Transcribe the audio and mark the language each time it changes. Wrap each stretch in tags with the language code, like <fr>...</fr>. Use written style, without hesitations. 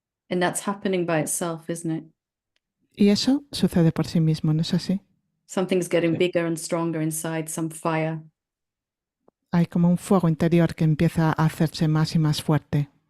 <en>And that's happening by itself, isn't it?</en> <es>Y eso sucede por sí mismo, ¿no es así?</es> <en>Something's getting</en> <es>Sí.</es> <en>bigger and stronger inside, some fire.</en> <es>Hay como un fuego interior que empieza a hacerse más y más fuerte.</es>